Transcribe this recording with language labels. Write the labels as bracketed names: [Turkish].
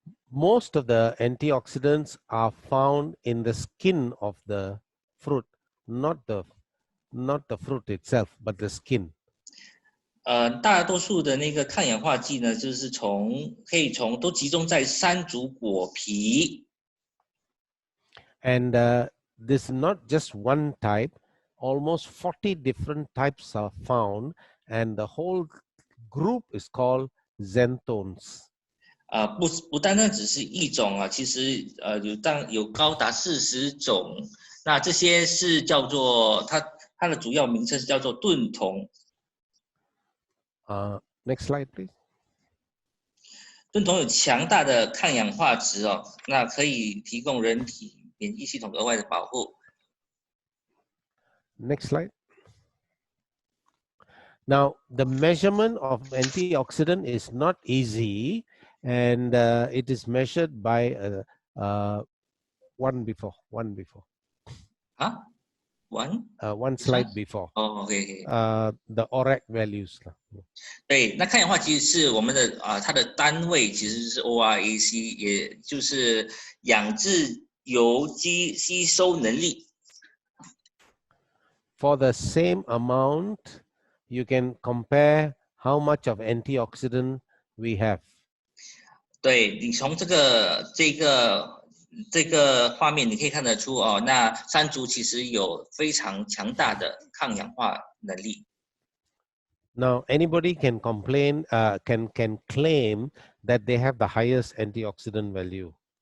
[English] Most of the antioxidants are found in the skin of the fruit, not the fruit itself, but the skin. [Chinese] 大多数的那个抗氧化剂呢，就是都集中在山竹果皮。 [English] And this is not just one type. Almost 40 different types are found, and the whole group is called xanthones. [Chinese] 不单单只是一种其实有高达40种。那这些是叫做它的主要名称是叫做盾酮。 [English] Next slide, please. [Chinese] 盾酮有强大的抗氧化值那可以提供人体免疫系统额外的保护。 [English] Next slide. Now, the measurement of antioxidant is not easy, and it is measured by one before. One slide before. Okay. The ORAC values. [Chinese] 对，那抗氧化其实是我们的它的单位其实是 ORAC， 也就是氧质油基吸收能力。 [English] For the same amount, you can compare how much of antioxidant we have. [Chinese] 对，你从这个画面你可以看得出那山竹其实有非常强大的抗氧化能力。 [English] Now, anybody can claim that they have the highest antioxidant value.